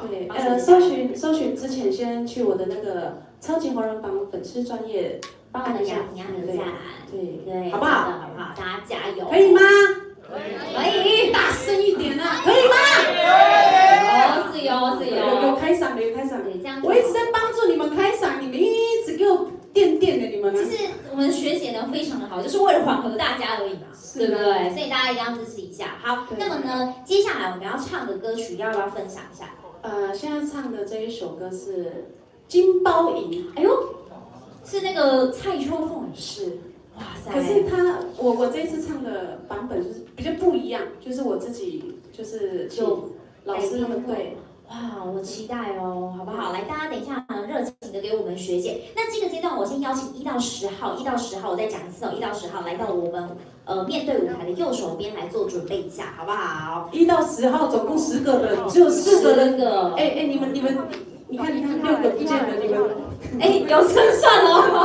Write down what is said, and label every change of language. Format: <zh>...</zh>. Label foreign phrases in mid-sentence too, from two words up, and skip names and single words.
<zh>對，搜尋之前先去我的那個超級紅人榜粉絲專頁幫我們雅婷按個讚，對，好不好？大家加油，可以嗎？可以，大聲一點啊，可以嗎？是有開嗓的，對，這樣。我一直在幫助你們開嗓，你們一直給我墊的，你們。其實我們學姐呢非常的好，就是為了緩和大家而已嘛，對不對？所以大家一定要支持一下。好，那麼呢，接下來我們要唱的歌曲要不要分享一下？現在唱的這一首歌是《金包銀》。哎呦， 是那個蔡秋鳳也是，哇塞！可是我這一次唱的版本就是比较不一樣，就是我自己就是就老師他们对。哇，我期待哦，好不好？来，大家等一下热情的给我们学姐。那这个階段，我先邀請1到10號，1到10號，我再講一次哦，1到10號來到我們面對舞台的右手邊來做準備一下，好不好？1到10號總共10個人，只有4個人。你們，你看6個不見了，你們有勝算哦，</zh>